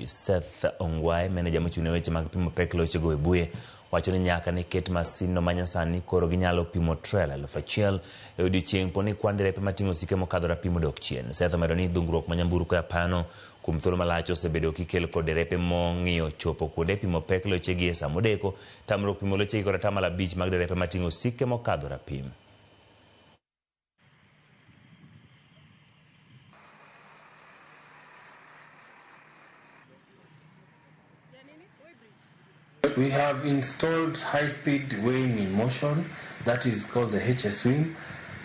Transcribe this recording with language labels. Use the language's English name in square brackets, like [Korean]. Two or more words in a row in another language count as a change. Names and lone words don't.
[Luo (Kenya and Tanzania)] Seth Ongwae, meneja mochung' weche mag pimo pek lochego Webuye, wacho ni nyaka ne ket masin no manyasani koro ginyalo pimo trela 1,000 e odiechieng' poni kwan derepe mating'o sike mokadho rapimo dok chien. Seth omedo ni dhungruok ma nyamburko e apayano kuom thuolo malach osebedo kikelo kod derepe mong'iyo chopo kuonde pimo pek lochegi e sa modeko, tamruok pimo lochegi kod 5% mag derepe mating'o sike mokadho rapim. [English] We have installed high-speed weighing in motion, that is called the HS Swing.